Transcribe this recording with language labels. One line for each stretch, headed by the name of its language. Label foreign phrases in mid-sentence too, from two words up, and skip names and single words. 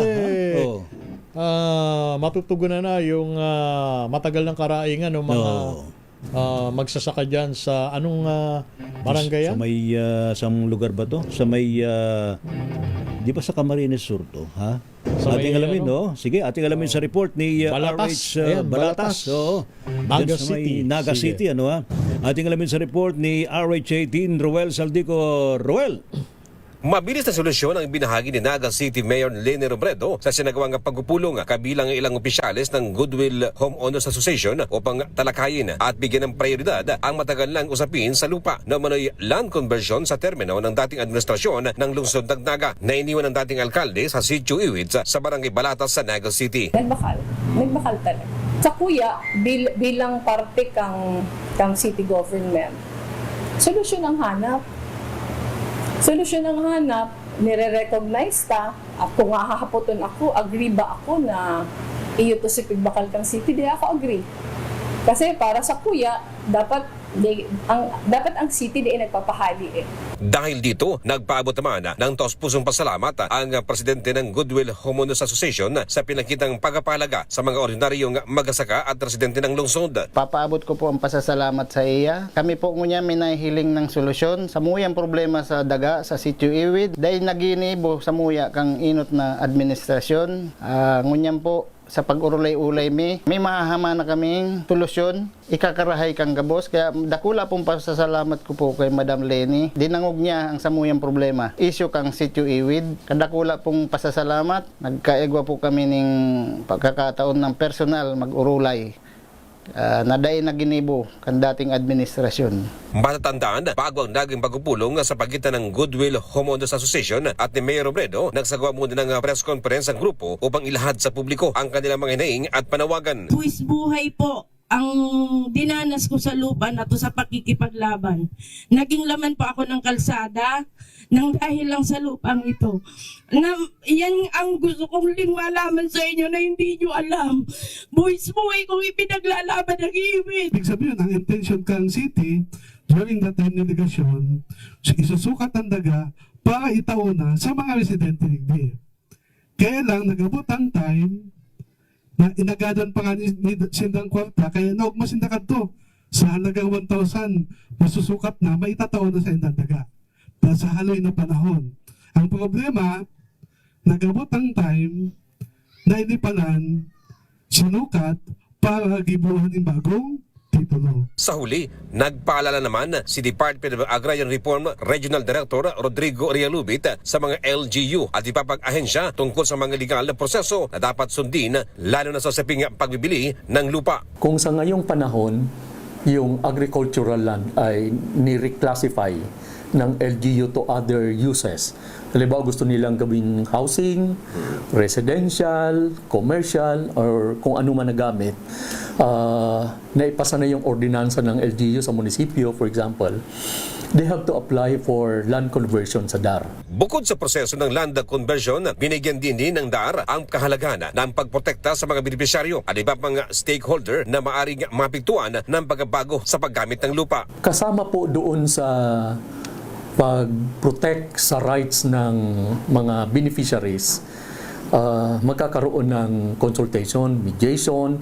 Filipino: least, matutugunan na yung matagal ng karaingan ng mga magsasaka dyan sa anong barangay yan? Sa may sa lugar ba to? Sa may di ba sa Camarines Sur to, ha? Sa ating alamin, no? Sige, ating alamin sa report ni Balatas. RH Balatas. Naga City. Naga City, Ating alamin sa report ni RH18 Roel Saldico. Roel. Mabilis na solusyon ang binahagi ni Naga City Mayor Lenny Robredo sa sinagawang pagpupulong kabilang ilang opisyales ng Goodwill Homeowners Association upang talakayin at bigyan ng prioridad ang matagal lang usapin sa lupa na manoy
English: land conversion
Filipino: sa termino ng dating administrasyon ng lungsod ng Naga na iniwan ng dating alkalde sa Sitio Iwid sa Barangay Balatas sa Naga City.
Bikol: Nagbakal talaga. Sa kuya, bilang parte kang
English: city government,
Bikol: solusyon ang hanap, nire-recognize ta at kung hahapoton ako, agree ba ako na iyo to si Pigbakal kang city, di ako agree. Kasi para sa kuya, dapat ang city di nagpapahali
Filipino: Dahil dito, nagpaabot naman ng taos-pusong pasalamat ang presidente ng Goodwill Homeowners Association sa pinakitang pagpapahalaga sa mga ordinaryong magsasaka at residente ng lungsod.
Bikol: Papaabot ko po ang pasasalamat sa iya. Kami po ngunya may nahihiling ng solusyon sa muyang problema sa daga sa Sitio Iwid. Dahil naginibo sa muya kang inot na administrasyon. Ngunyam po sa pag-urulay-ulay may mahahama na kaming solusyon, ikakarahay kang gabos. Kaya dakula pong pasasalamat ko po kay Madam Lenny. Dinangog niya ang samuyang problema. Isyo kang Sitio Iwid. Kadakula pong pasasalamat. Nagkaegwa po kami ng pagkakataon ng personal mag-urulay. Naday na ginibo kan dating administrasyon.
Filipino: Matatandaan, bago ang naging pagpupulong sa pagitan ng Goodwill Homeowners Association at ni Mayor Robredo, nagsagawa muna ng
English: press conference
Filipino: ang grupo upang ilahad sa publiko ang kanilang mga hinaing at panawagan. Buwis buhay po ang dinanas ko sa lupa na to sa pakikipaglaban. Naging laman po ako ng kalsada nang dahil lang sa lupang ito. Na, yan ang gusto kong malaman sa inyo na hindi nyo alam. Buwis-buhay kong ipinaglalaban ng iwit.
Bikol: Ibig sabihin, ang intention Kang City,
English: during the time
Bikol: ng negasyon, isusukat ang daga para itauna sa mga residente hindi. Kaya lang, nag-abot ang time na inagadan pa nga ni Sindang Kwarta, kaya naugmas sindakan to sa halagang 1,000, masusukat na, maitataon na sa indang daga. Dahil sa haloy na panahon. Ang problema, nag-abot ang time na inipalan, sinukat para gibuhan ng bagong titulo.
Filipino: Sa huli, nagpaalala naman si Department of Agrarian Reform Regional Director Rodrigo Rialubit sa mga LGU at ipapag-ahensya tungkol sa mga legal na proseso na dapat sundin lalo na sa usaping pagbibili ng lupa. Kung sa ngayong panahon, yung
English: agricultural land
Filipino: ay ni-reclassify ng LGU
English: to other uses.
Filipino: Halimbawa, gusto nilang gawing
English: housing, residential, commercial, or
Filipino: kung ano man na gamit. Naipasa na yung ordinansa ng LGU sa munisipyo,
English: for example, they have to apply for land conversion
Filipino: sa DAR. Bukod sa proseso ng
English: land conversion,
Filipino: binigyan din ng DAR ang kahalagahan ng pagprotekta sa mga benepisyaryo at iba pang stakeholder na maaring mapigtuan ng pagbabago sa paggamit ng lupa. Kasama po doon sa pag-protect sa rights ng mga beneficiaries, magkakaroon ng
English: consultation, mediation.